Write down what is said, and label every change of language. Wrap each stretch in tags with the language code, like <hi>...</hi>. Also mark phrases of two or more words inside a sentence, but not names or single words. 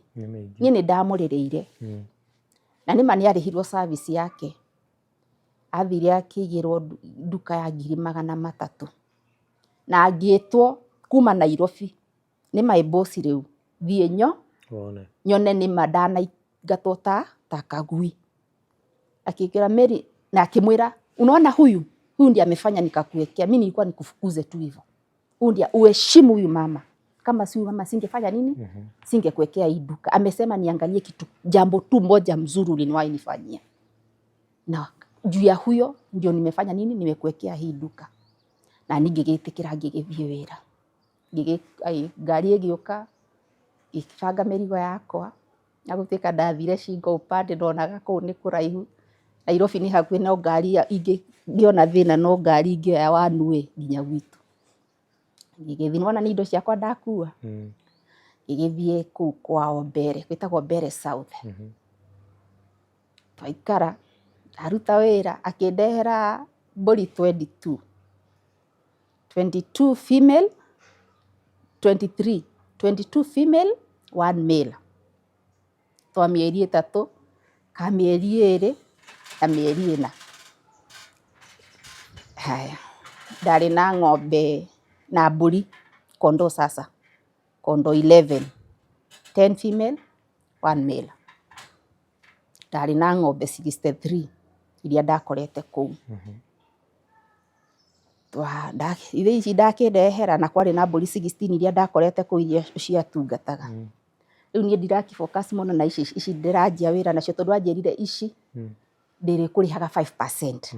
<ki>Niĩ nĩndamũrĩrĩire na nĩma nĩarĩhirwo service yake, athire akĩigĩrwo nduka ya 300,000 na angĩtwo kuma Nairobi nĩma boss rĩu thiĩ nyone nĩma ndanaingatwo ta kagui.</ki> <sw>Akĩnjĩra Mary na akĩmwĩra unaona huyu ndiye amefanya nikakuwekea, mimi nilikuwa nikufukuze tu hivyo, huyu ndiye uheshimu huyu mama, kama si mama singefanya nini, singekuwekea hii duka. Amesema niangalie kitu jambo tu moja mzuri uliniwahi nifanyia, na juu ya huyo ndio nimefanya nini, nimekuwekea hii duka.</sw> <ki>Na ningĩgĩtĩkĩra ngĩgĩthiĩ wĩra, ngari ĩgĩũka ikibanga mĩrigo yakwa na gũtuĩka ndathire shingo upande ndonaga kũu nĩ kũraihu. Nairobi nĩ hakuhĩ no ngari ingĩona thĩna no ngari ingĩoya</ki> <en>one way</en> <ki>nginya gwitũ. Ngĩgĩthiĩ nĩwona nĩ indo ciakwa ndakua, ngĩgĩthiĩ kũu kwao Mbere, gwĩtagwo Mbere South. Twaikara aruta wĩra akĩndehera mbũri 22 female, 22 female, 1 male. Twa mĩeri 3, ka mĩeri 2 na mĩeri 4. Haya, ndarĩ na ng'ombe na mbũri</ki> <sw>kondoo sasa, kondoo</sw> <ki>11, 10 female, 1 male. Ndarĩ na ng'ombe 63 iria ndakorete kũu. Ithe ici ndakĩndehera na kwarĩ na mbũri 16 iria ndakorete kũu iria ciatungataga. Rĩu niĩ ndirakĩfocus mũno na ici ndĩranjia wĩra nacio, tondũ anjĩrire ici ndĩrĩkũrĩhaga 5%.</ki>